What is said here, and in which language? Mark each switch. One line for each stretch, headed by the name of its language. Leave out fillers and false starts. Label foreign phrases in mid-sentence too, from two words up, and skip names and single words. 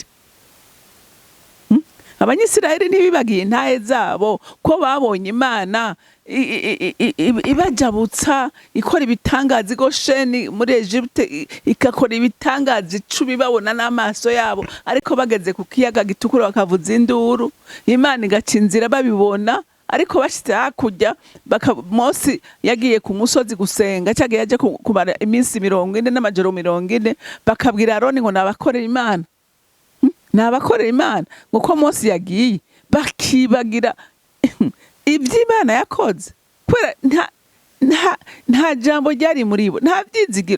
Rundi: Abanyisiraheli ntibibagiye intahe zabo ko babonye Imana ibajabutsa ikora ibitangaza Gosheni muri Egypte, ikakora ibitangaza 10 babona n'amaso yabo, ariko bageze ku kiyaga gitukura bakavuza induru Imana igacinzira babibona. Ariko bashitse hakurya Mose yagiye ku musozi gusenga, cyagiye yaje kumara iminsi 40 n'amajoro 40, bakabwira Aroni ngo nabakorera Imana. Nabakorera Imana ngo Mose yagiye bakibagira iby'Imana yakoze, kwera nta jambo ryari muri bo, nta byizigiro.